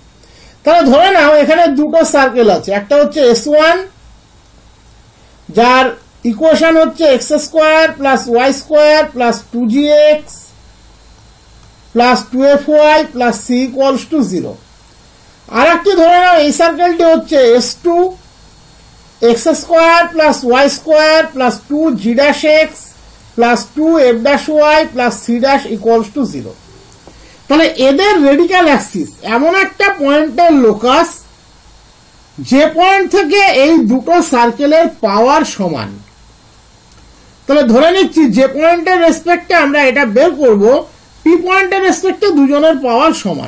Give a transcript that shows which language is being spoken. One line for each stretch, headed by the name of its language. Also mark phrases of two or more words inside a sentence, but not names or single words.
Bangla: তাহলে ধরে নাও এখানে দুটো সার্কেল আছে, একটা হচ্ছে S1 যার ইকুয়েশন হচ্ছে x² + y² + 2gx + 2fy + c = 0। আর একটি ধরে নাও এই সার্কেলটি হচ্ছে S2 x² + y² + 2g' + 2f' + c' = 0। তাহলে এদের
English: radical axis
Bangla: এমন একটা পয়েন্টের লোকাস যে পয়েন্ট থেকে এই দুটো সার্কেলের পাওয়ার সমান। তাহলে ধরে নিচ্ছি যে পয়েন্টের রেসপেক্টে আমরা এটা বের করব পি পয়েন্টের রেসপেক্টে দুজনের পাওয়ার সমান।